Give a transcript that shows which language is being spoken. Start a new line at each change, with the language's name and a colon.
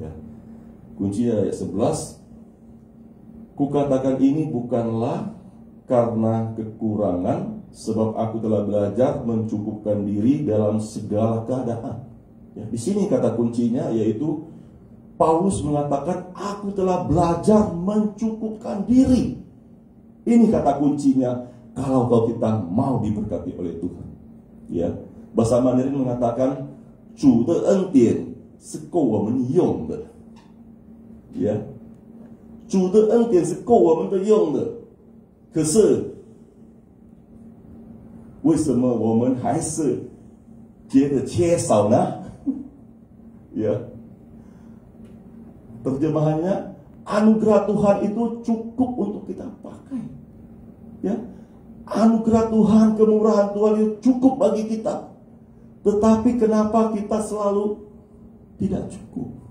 Indonesian: Ya, kuncinya ayat 11. Kukatakan ini bukanlah karena kekurangan, sebab aku telah belajar mencukupkan diri dalam segala keadaan. Ya, di sini kata kuncinya yaitu Paulus mengatakan aku telah belajar mencukupkan diri. Ini kata kuncinya kalau kita mau diberkati oleh Tuhan. Ya, bahasa Mandarin mengatakan
Chinese: 主的恩典是够我们用的。呀，主的恩典是够我们的用的，可是为什么我们还是觉得缺少呢？
Indonesian: ya, terjemahannya anugerah Tuhan itu cukup untuk kita pakai. Ya, anugerah Tuhan, kemurahan Tuhan itu cukup bagi kita. Tetapi kenapa kita selalu tidak cukup?